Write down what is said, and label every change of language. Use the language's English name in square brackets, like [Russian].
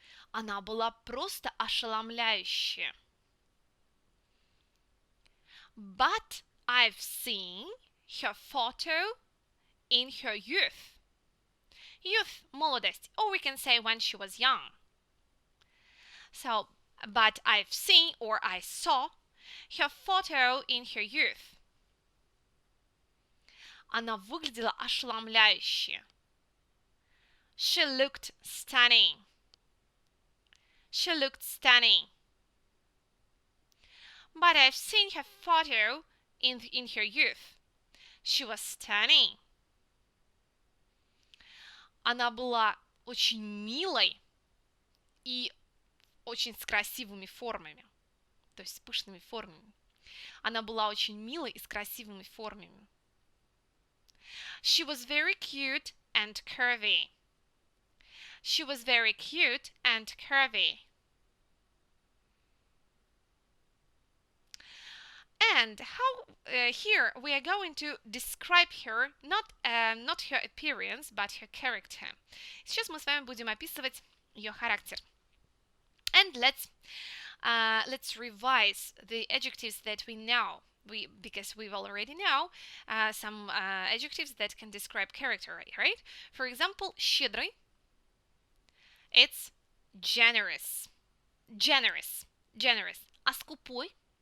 [Russian] Она была просто ошеломляющая. [English] But I've seen her photo in her youth. Youth, молодость. Or we can say when she was young. So, but I've seen or I saw her photo in her youth. [Russian] Она выглядела ошеломляюще. [English] She looked stunning. She looked stunning. But I've seen her photo in her youth. She was stunning. [Russian] Она была очень милой и очень с красивыми формами. То есть с пышными формами. Она была очень милой и с красивыми формами. [English] She was very cute and curvy. She was very cute and curvy. And how here we are going to describe her, not her appearance, but her character. [Russian] Сейчас мы с вами будем описывать ее характер. [English] And let's revise the adjectives that we know. Because we already know some adjectives that can describe character, right? For example, щедрый. It's generous. Generous. [Russian] А скупой?